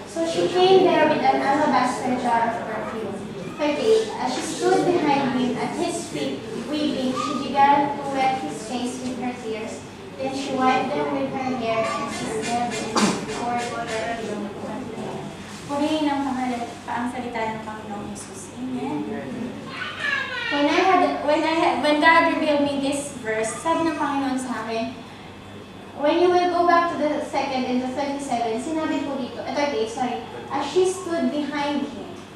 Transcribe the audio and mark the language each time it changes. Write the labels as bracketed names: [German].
[English] So she came there with an alabaster jar of perfume. 38. As she stood behind him at his feet, weeping, she began to wet his face with her tears. Then she wiped them with her hair and kissed them and poured perfume on them. [Filipino] Purihin ang ang salita ng Panginoong Jesus. [English] Amen. When God revealed me this verse, [Filipino] sabi ng Panginoon sa akin, [English] when you will go back to the second and the 37, [Filipino] sinabi po dito, [English] 38, sorry, as she stood behind him.